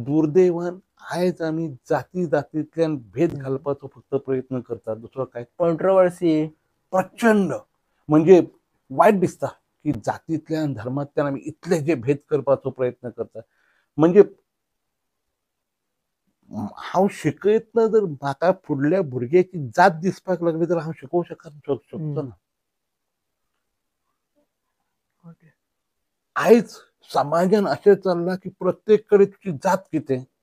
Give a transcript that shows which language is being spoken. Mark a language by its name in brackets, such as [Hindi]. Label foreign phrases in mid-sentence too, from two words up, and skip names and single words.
[Konkani] दुर्दैवान आहेच आम्ही जाती जातीतल्या भेद घालपाचा फक्त प्रयत्न करतात, दुसरं काय कॉन्ट्रोवर्सी प्रचंड म्हणजे वाईट दिसता की जातीतल्या आणि धर्मातल्या आम्ही इथले जे भेद करपाचो प्रयत्न करतात. म्हणजे हांव शिकयतना जर म्हाका फुडल्या भुरग्याची जात दिसपाक लागली तर हांव शिकोवं शकचो ना. आयज समाजान अशें चल्लां की प्रत्येक कडेन तुजी जात कितें.